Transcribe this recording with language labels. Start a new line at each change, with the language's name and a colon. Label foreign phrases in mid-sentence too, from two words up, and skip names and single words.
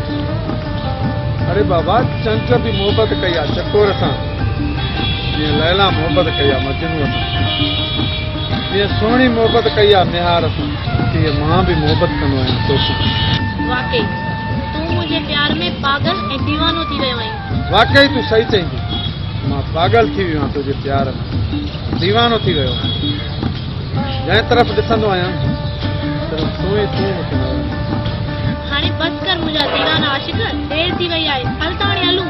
Sindhi: अरे बाबा, चंड बि मोहबत कई आहे चकोर सां, जीअं लैला मोहबत कई आहे मजनू सां, जीअं सुहिणी मोहबत कई आहे निहार सां, तीअं मां बि मोहबत कंदो आहियां तोसां। वाकई तूं मुंहिंजे प्यार में पागल ऐं दीवानो थी वियो आहीं। वाकई तूं सही चईंदी, मां पागल थी वियो आहियां तुंहिंजे प्यार में, दीवानो थी वियो आहियां। जंहिं तरफ़ ॾिसंदो आहियां सिर्फ़ु तूं ई तूं मूंखे नज़र। हाणे बस कर मुंहिंजा दीवाना आशिक, देर थी वई आहे, हल त हाणे हलूं।